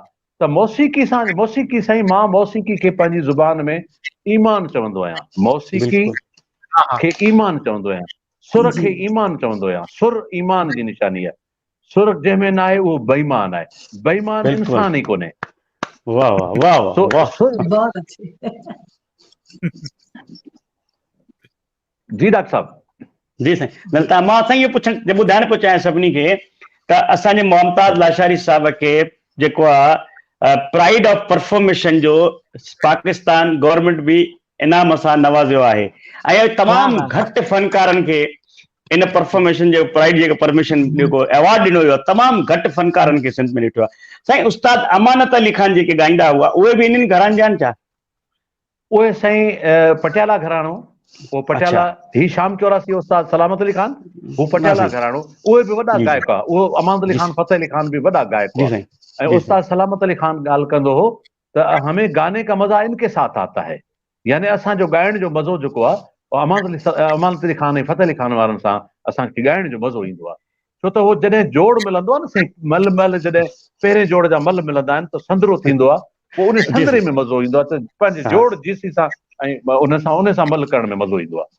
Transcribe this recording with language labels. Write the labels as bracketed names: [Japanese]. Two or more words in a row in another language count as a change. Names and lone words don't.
[Sindhi] त मौसीक़ी साईं, मां मौसीक़ी खे पंहिंजी ज़ुबान में ईमान चवंदो आहियां, मौसीक़ी बिल्कुलु खे ईमान चवंदो आहियां, सुर जी खे ईमान चवंदो आहियां। सुर ईमान जी निशानी आहे। सुर जंहिंमें न आहे उहो बेईमान आहे, बेईमान बिल्कुलु। इंसान ई कोन्हे। वाह वाह वाह वाह वाह। सुर [Urdu] بہت اچھے. [Sindhi] जी डॉक्टर साहब। जी साईं, न मां साईं इहो पुछण ॿुधाइण पियो चाहियां सभिनी खे त असांजे मुमताज़ लाशारी साहिब खे जेको आहे [English] pride of performation [Sindhi] जो पाकिस्तान गवर्नमेंट बि इनाम सां नवाज़ियो आहे, ऐं तमामु घटि फनकारनि खे इन परफॉर्मेशन जो प्राइड जेको परमिशन जेको अवार्ड ॾिनो वियो आहे, तमामु घटि फनकारनि खे सिंध में ॾिठो आहे। साईं उस्ताद अमानत अली ख़ान जेके ॻाईंदा हुआ, उहे बि इन्हनि घराने जा आहिनि छा? उहे साईं पटियाला घराणो, वो पटियाला ही शाम चौरासी उस्ताद सलामत अली ख़ान, वो पटियाला घराणो, उहे बि वॾा गायक आहे। उहो अमानत अली ख़ान, फतेह अली ख़ान भी वॾा गायक हुआ। ऐं उस्ताद सलामत अली ख़ान ॻाल्हि कंदो हो त [Urdu] ہمیں گانے کا مزہ ان کے ساتھ آتا ہے, [Sindhi] यानी असांजो ॻाइण जो मज़ो जेको आहे अमानत अली ख़ान ऐं फतेह अली ख़ान वारनि सां असांखे ॻाइण जो मज़ो ईंदो आहे। छो त उहो जॾहिं जोड़ मिलंदो आहे न साईं, मल जॾहिं पहिरें जोड़ जा मल मिलंदा आहिनि त संदरो थींदो आहे, पोइ उन संदरे में मज़ो ईंदो आहे। त पंहिंजे जोड़ जीसी सां ऐं उन सां मल करण में मज़ो ईंदो आहे।